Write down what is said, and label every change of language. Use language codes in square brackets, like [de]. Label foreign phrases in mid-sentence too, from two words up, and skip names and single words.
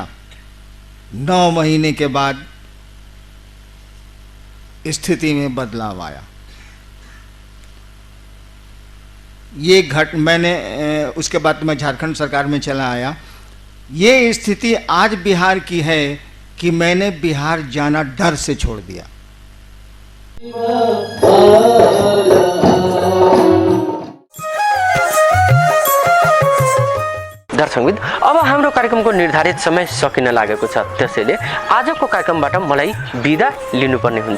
[hi] 9 महीने के बाद स्थिति में बदलाव आया। ये मैंने उसके बाद मैं झारखंड सरकार में चला आया। ये स्थिति आज बिहार की है कि मैंने बिहार जाना डर से छोड़ दिया। [ne] दर्शकबिन, अब हाम्रो कार्यक्रमको निर्धारित समय सकिन लागेको छ, त्यसैले आजको कार्यक्रमबाट मलाई बिदा लिनुपर्ने हुन्छ।